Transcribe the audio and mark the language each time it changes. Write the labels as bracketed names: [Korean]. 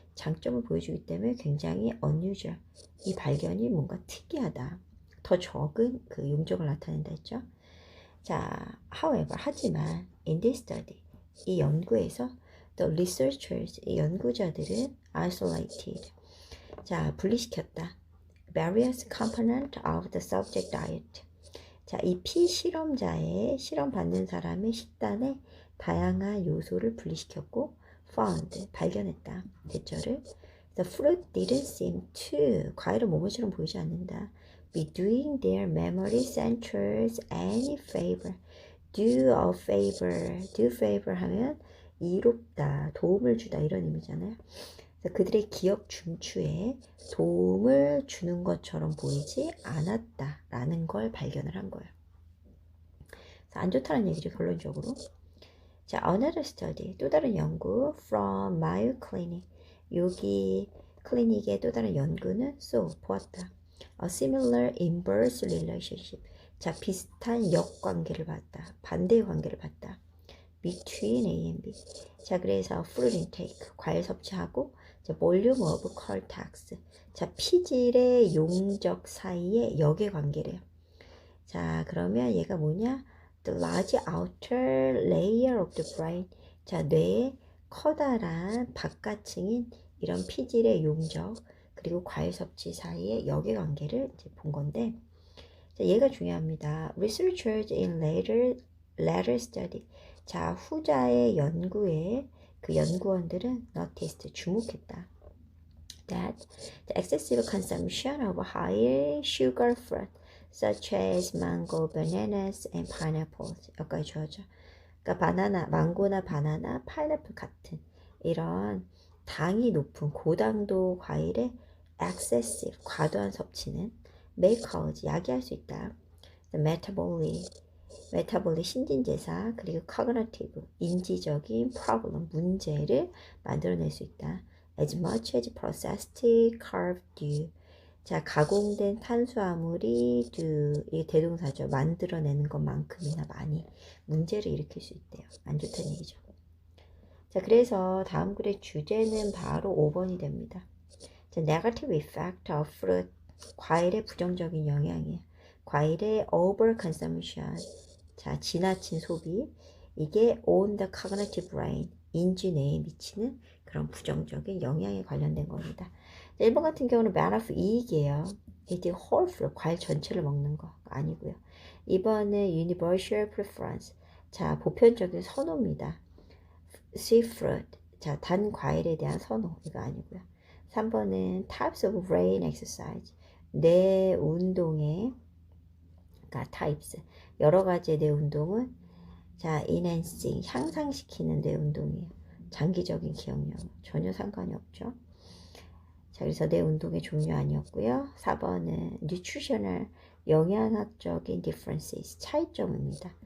[Korean] 장점을 보여주기 때문에 굉장히 unusual. 이 발견이 뭔가 특이하다. 더 적은 그 용적을 나타낸다 했죠. 자, [English] however, [Korean] 하지만 [English] in this study, [Korean] 이 연구에서 [English] the researchers, [Korean] 이 연구자들은 isolated, 자, 분리시켰다. [English] various component of the subject diet. [Korean] 자, 이 피실험자의 실험 받는 사람의 식단의 다양한 요소를 분리시켰고 [English] found, [Korean] 발견했다. 대처를 [English] the fruit didn't seem to, [Korean] 과일은 모모처럼 보이지 않는다. [English] be doing their memory centers any favor. do favor [Korean] 하면 이롭다, 도움을 주다 이런 의미잖아요. 그들의 기억 중추에 도움을 주는 것처럼 보이지 않았다라는 걸 발견을 한 거예요. 안 좋다는 얘기죠, 결론적으로. 자, [English] another study, [Korean] 또 다른 연구 from Mayo Clinic. 여기 클리닉의 또 다른 연구는 [English] so, [Korean] 보았다. [English] A similar inverse relationship. [Korean] 자, 비슷한 역관계를 봤다. 반대의 관계를 봤다. [English] between A and B. [Korean] 자, 그래서 [English] fruit intake, [Korean] 과일 섭취하고 자, [English] volume of cortex. [Korean] 자, 피질의 용적 사이의 역의 관계래요. 자, 그러면 얘가 뭐냐? [English] The large outer layer of the brain. [Korean] 자, 뇌의 커다란 바깥층인 이런 피질의 용적 그리고 과일 섭취 사이의 역의 관계를 이제 본 건데, 자, 얘가 중요합니다. [English] Researchers in later study. [Korean] 자, 후자의 연구에 그 연구원들은 [English] noticed, [Korean] 주목했다. [English] That the excessive consumption of high sugar fruit such as mango, bananas, and pineapples. [Korean] 여기까지 주어져. 그러니까 바나나, 망고나 바나나, 파인애플 같은 이런 당이 높은 고당도 과일의 excessive, 과도한 섭취는 [English] may cause, [Korean] 야기할 수 있다. [English] The metabolic [Korean] 신진대사 그리고 [English] cognitive, [Korean] 인지적인 problem, 문제를 만들어낼 수 있다. [English] As much as processed carb do. [Korean] 자, 가공된 탄수화물이 이 대동사죠. 만들어내는 것만큼이나 많이 문제를 일으킬 수 있대요. 안 좋다는 얘기죠. 자, 그래서 다음 글의 주제는 바로 5번이 됩니다. [English] 자, negative effect of fruit. [Korean] 과일의 부정적인 영향이에요. 과일의 overconsumption. 자, 지나친 소비. 이게 [English] on the cognitive brain. [Korean] 인지 뇌에 미치는 그런 부정적인 영향에 관련된 겁니다. 1번 같은 경우는 benefit, 이익이에요. 이게 [English] whole fruit, [Korean] 과일 전체를 먹는 거 아니고요. [English] 2번은 universal preference. [Korean] 자, 보편적인 선호입니다. [English] sweet fruit. [Korean] 자, 단 과일에 대한 선호. 이거 아니고요. [English] 3번은 types of brain exercise. [Korean] 뇌 운동의, 그러니까 types. 여러 가지의 뇌 운동은 자, [English] enhancing, [Korean] 향상시키는 뇌 운동이에요. 장기적인 기억력 전혀 상관이 없죠. 자, 그래서 뇌 운동의 종류 아니었고요. 4번은 [English] nutritional, [Korean] 영양학적인 differences, 차이점입니다.